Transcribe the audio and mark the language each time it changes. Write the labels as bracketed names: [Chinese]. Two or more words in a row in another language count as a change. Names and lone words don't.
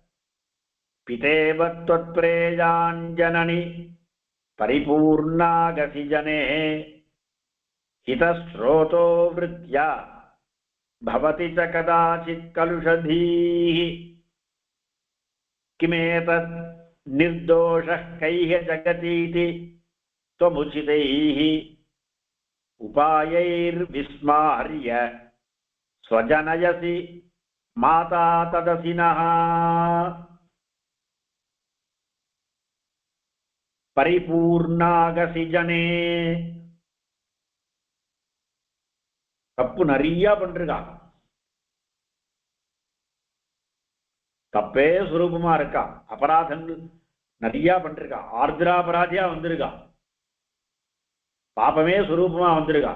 [Sanskrit] पितेवत्वत्प्रेयाञ्जननि परिपूर्णागसि जने हितस्रोतो वृत्त्या भवति च कदाचित् कलुषधीः किमेतत् निर्दोषः कः जगतीति त्वमुचितैः उपायैर्विस्मार्य स्वजनयसि माता तदसिनः परिपूर्णागसि जने. [Tamil] தப்பு நிறைய பண்றான். தப்பே சுரூபமா இருக்கான். அபராதங்கள் நிறைய பண்றான். ஆர்திராபராதியா வந்திருக்கான். பாபமே சுரூபமா வந்திருக்கான்.